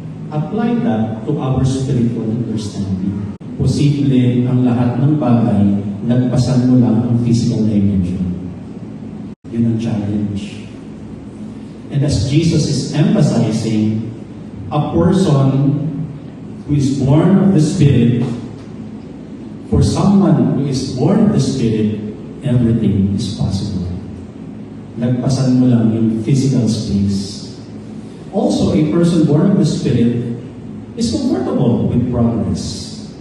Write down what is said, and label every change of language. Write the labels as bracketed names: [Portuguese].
[English] Apply that to our spiritual understanding. [Filipino] Posible ang lahat ng bagay, lagpasan mo lang ang physical dimension. Yun ang challenge. [English] And as Jesus is emphasizing, a person who is born of the Spirit, for someone who is born of the Spirit, everything is possible. [Filipino] Lagpasan mo lang yung physical space. [English] Also, a person born of the Spirit is comfortable with progress.